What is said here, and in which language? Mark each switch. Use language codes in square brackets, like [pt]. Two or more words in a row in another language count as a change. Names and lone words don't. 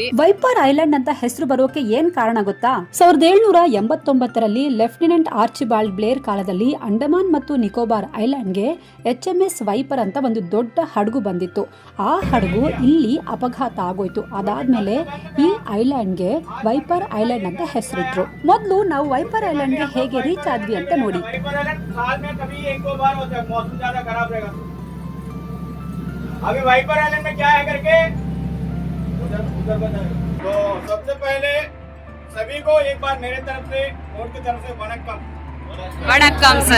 [kn] ವೈಪರ್ ಐಲ್ಯಾಂಡ್ ಅಂತ ಹೆಸರು ಬರೋಕೆ ಏನ್ ಕಾರಣ ಗೊತ್ತಾ? 1789ರಲ್ಲಿ ಲೆಫ್ಟಿನೆಂಟ್ ಆರ್ಚಿಬಾಲ್ಡ್ ಬ್ಲೇರ್ ಕಾಲದಲ್ಲಿ ಅಂಡಮಾನ್ ಮತ್ತು ನಿಕೋಬಾರ್ ಐಲ್ಯಾಂಡ್ಗೆ HMS ವೈಪರ್ ಅಂತ ಒಂದು ದೊಡ್ಡ ಹಡಗು ಬಂದಿತ್ತು. ಆ ಹಡಗು ಇಲ್ಲಿ ಅಪಘಾತ ಆಗೋಯ್ತು. ಅದಾದ್ಮೇಲೆ ಈ ಐಲ್ಯಾಂಡ್ಗೆ ವೈಪರ್ ಐಲ್ಯಾಂಡ್ ಅಂತ ಹೆಸರಿಟ್ರು. ಮೊದಲು ನಾವು ವೈಪರ್ ಐಲ್ಯಾಂಡ್ಗೆ ಹೇಗೆ ರೀಚ್ ಆದ್ವಿ ಅಂತ ನೋಡಿ. [hi] अभी वाइपर आइलैंड में क्या है करके उधर बताइए। तो सबसे पहले सभी को एक बार मेरे तरफ से बोर्ड की तरफ से वनक्कम सर.